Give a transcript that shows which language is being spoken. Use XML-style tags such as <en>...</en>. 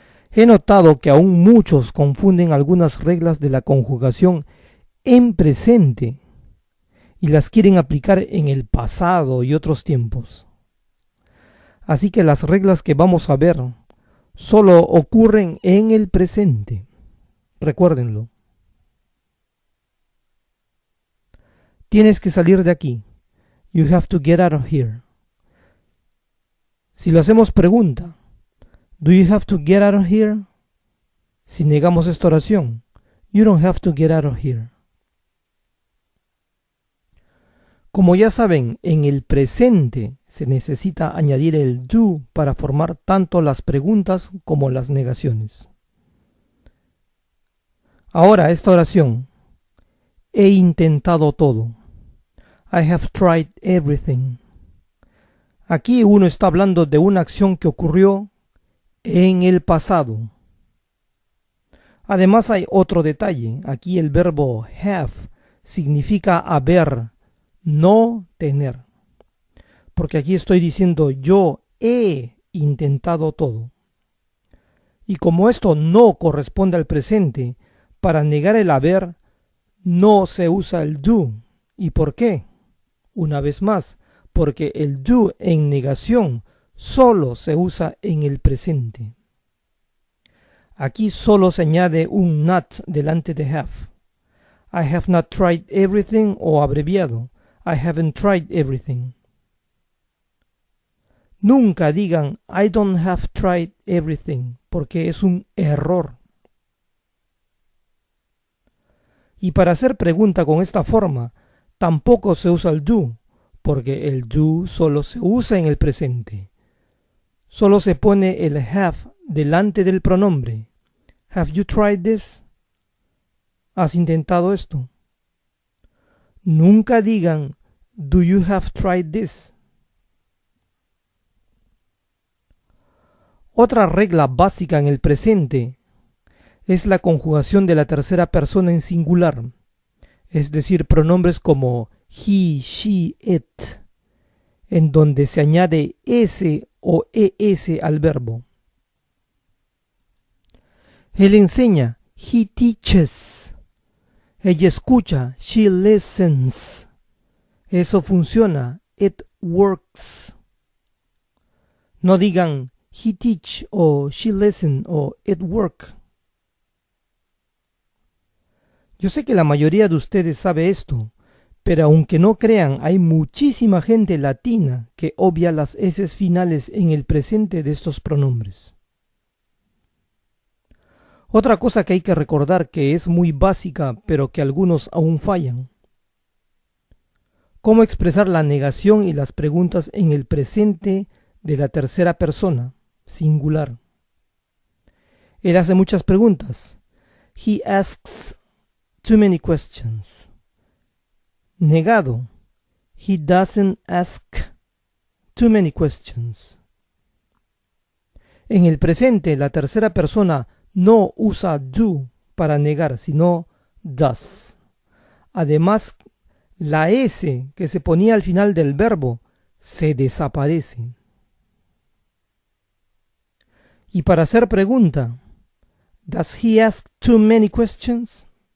<es>He notado que aún muchos confunden algunas reglas de la conjugación en presente y las quieren aplicar en el pasado y otros tiempos. Así que las reglas que vamos a ver solo ocurren en el presente. Recuérdenlo. Tienes que salir de aquí.</es> <en>You have to get out of here.</en> <es>Si lo hacemos pregunta,</es> <en>do you have to get out of here?</en> <es>Si negamos esta oración,</es> <en>you don't have to get out of here.</en> <es>Como ya saben, en el presente se necesita añadir el do para formar tanto las preguntas como las negaciones. Ahora esta oración. He intentado todo.</es> <en>I have tried everything.</en> <es>Aquí uno está hablando de una acción que ocurrió en el pasado. Además hay otro detalle. Aquí el verbo have significa haber, no tener. Porque aquí estoy diciendo yo he intentado todo. Y como esto no corresponde al presente, para negar el haber no se usa el do. ¿Y por qué? Una vez más, porque el do en negación solo se usa en el presente. Aquí solo se añade un not delante de have.</es> <en>I have not tried everything,</en> <es>o abreviado,</es> <en>I haven't tried everything.</en> <es>Nunca digan</es> <en>I don't have tried everything,</en> <es>porque es un error. Y para hacer pregunta con esta forma, tampoco se usa el do, porque el do solo se usa en el presente. Solo se pone el have delante del pronombre.</es> <en>Have you tried this?</en> <es>¿Has intentado esto? Nunca digan</es> <en>do you have tried this.</en> <es>Otra regla básica en el presente es la conjugación de la tercera persona en singular, es decir, pronombres como he, she, it, en donde se añade s o es al verbo. Él enseña,</es> <en>he teaches.</en> <es>Ella escucha,</es> <en>she listens.</en> <es>Eso funciona,</es> <en>it works.</en> <es>No digan</es> <en>he teach o she listen o it work.</en> <es>Yo sé que la mayoría de ustedes sabe esto, pero aunque no crean, hay muchísima gente latina que obvia las eses finales en el presente de estos pronombres. Otra cosa que hay que recordar que es muy básica, pero que algunos aún fallan. ¿Cómo expresar la negación y las preguntas en el presente de la tercera persona, singular? Él hace muchas preguntas.</es> <en>He asks too many questions.</en> <es>Negado.</es> <en>He doesn't ask too many questions.</en> <es>En el presente, la tercera persona no usa do para negar, sino does. Además, la S que se ponía al final del verbo se desaparece. Y para hacer pregunta,</es> <en>does he ask too many questions?</en>